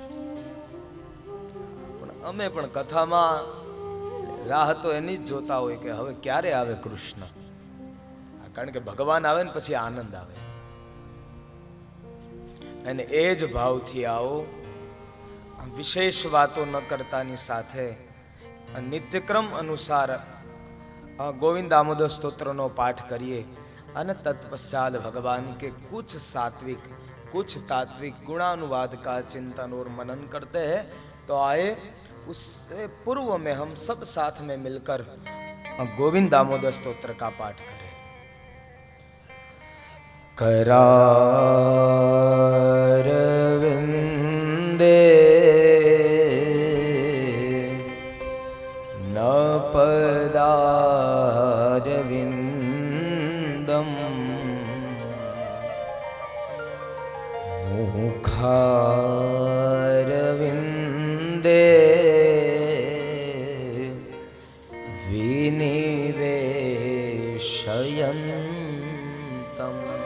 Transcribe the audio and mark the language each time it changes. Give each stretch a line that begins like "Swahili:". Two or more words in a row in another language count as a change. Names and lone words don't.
Gujarati: પણ અમે પણ કથામાં રાહ તો એની જ જોતા હોય કે હવે ક્યારે આવે કૃષ્ણ, કારણ કે ભગવાન આવે ને પછી આનંદ આવે. અને એ જ ભાવથી આવો, વિશેષ વાતો ન કરતાની સાથે નિત્યક્રમ અનુસાર गोविंद दामोदर स्तोत्रનો પાઠ કરીએ અને
Hindi: तत्पश्चात भगवान के कुछ सात्विक कुछ तात्विक गुणानुवाद का चिंतन और मनन करते हैं. तो आए उससे पूर्व में हम सब साथ में मिलकर गोविंद दामोदर स्तोत्र का पाठ करें.
Sanskrit: करारविंदे न पदारविंदम मुखारविंदे विनिवेशयन्तम्